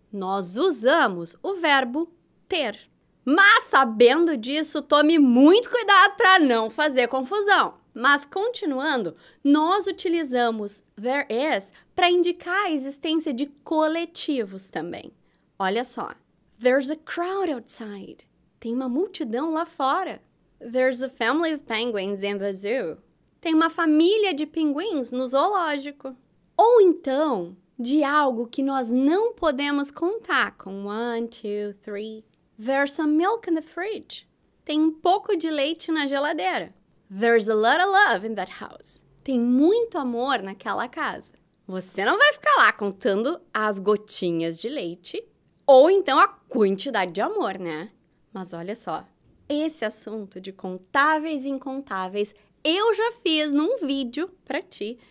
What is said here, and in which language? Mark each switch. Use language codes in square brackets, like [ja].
[pt] Nós usamos o verbo ter. Mas, sabendo disso, tome muito cuidado para não fazer confusão. Mas, continuando, nós utilizamos there is para indicar a existência de coletivos também. Olha só. [en] There's a crowd outside. [pt] Tem uma multidão lá fora. [en] There's a family of penguins in the zoo. [pt] Tem uma família de pinguins no zoológico. Ou então, de algo que nós não podemos contar com 1, 2, 3. [en] There's some milk in the fridge. [pt] Tem um pouco de leite na geladeira. [en] There's a lot of love in that house. [pt] Tem muito amor naquela casa. Você não vai ficar lá contando as gotinhas de leite ou então a quantidade de amor, né? Mas olha só, esse assunto de contáveis e incontáveis eu já fiz num vídeo pra ti.